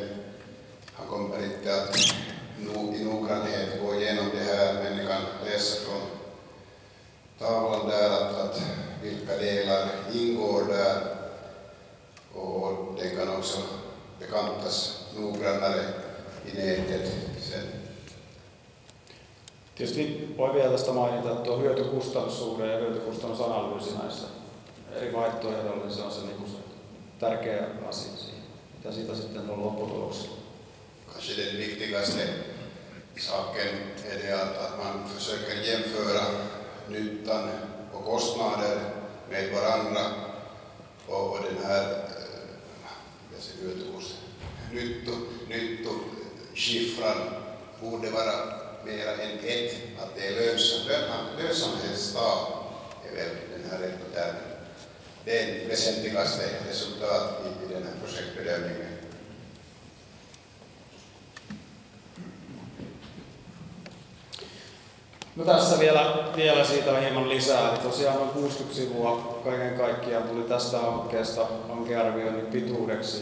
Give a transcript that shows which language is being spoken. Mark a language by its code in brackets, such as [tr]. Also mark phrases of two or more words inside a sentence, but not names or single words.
[sv] Han kommer inte att i noggrannhet gå igenom det här, men ni kan läsa från tavlan där att vilka delar ingår där, och det kan också bekantas noggrannare i nätet sen. [fi] Tietysti voi vielä tästä mainita, että tuo hyötykustannussuhde ja hyötykustannusanalyysi näissä eri vaihtoehdoilla, niin se on se, niin se tärkeä asia siihen, mitä siitä sitten on lopputuloksia. [sv] Kanske den viktigaste saken är det att man försöker jämföra nyttan och kostnader med varandra, och den här nyttosiffran borde vara mera än ett, att det är lönsamhetstal är väl den här rätta termen. Det är det väsentligaste resultat i den här projektbedömningen. [fi] No tässä vielä siitä hieman lisää. Eli tosiaan noin 60 sivua kaiken kaikkiaan tuli tästä hankkeesta hankearvioinnin pituudeksi.